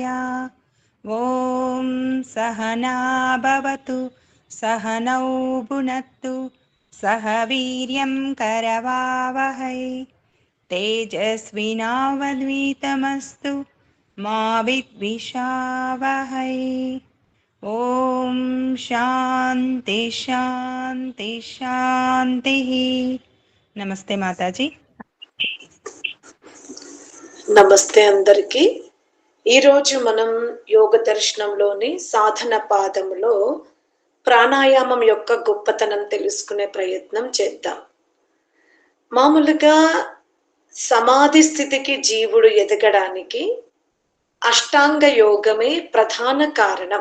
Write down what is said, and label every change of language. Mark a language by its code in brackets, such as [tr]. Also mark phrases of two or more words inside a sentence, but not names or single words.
[sa] ॐ सहना भवतु सहनौ भुनक्तु सह वीर्यं करवावहै तेजस्विनावधीतमस्तु मा विद्विषावहै। ॐ शान्ति शान्ति शान्तिः। [hi] नमस्ते माताजी। [te] నమస్తే అందరికి. ఈరోజు మనం యోగ దర్శనంలోని సాధన పాదములో ప్రాణాయామం యొక్క గొప్పతనం తెలుసుకునే ప్రయత్నం చేద్దాం. మామూలుగా సమాధి స్థితికి జీవుడు ఎదగడానికి అష్టాంగ యోగమే ప్రధాన కారణం.